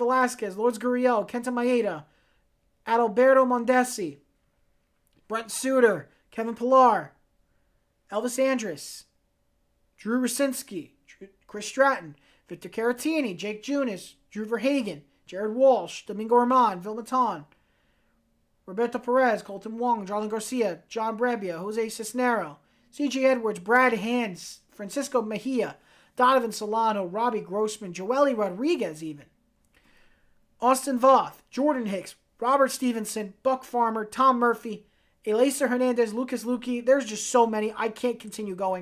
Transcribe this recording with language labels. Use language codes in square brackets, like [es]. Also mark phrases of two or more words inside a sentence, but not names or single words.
[en] Velasquez, Lourdes Gurriel, Kenta Maeda, Adalberto Mondesi, Brent Suter, Kevin Pillar, Elvis Andrus, Drew Rucinski, Chris Stratton, Victor Caratini, Jake Junis, Drew Verhagen, Jared Walsh, Domingo Armand, Phil Maton, Roberto Perez, Colton Wong, Jarlin Garcia, John Brebbia, Jose Cisnero, C.J. Edwards, Brad Hands, Francisco Mejia, Donovan Solano, Robbie Grossman, Joely Rodriguez even, Austin Voth, Jordan Hicks, Robert Stevenson, Buck Farmer, Tom Murphy, Eliezer Hernandez, Lucas Luque. There's just so many. I can't continue going.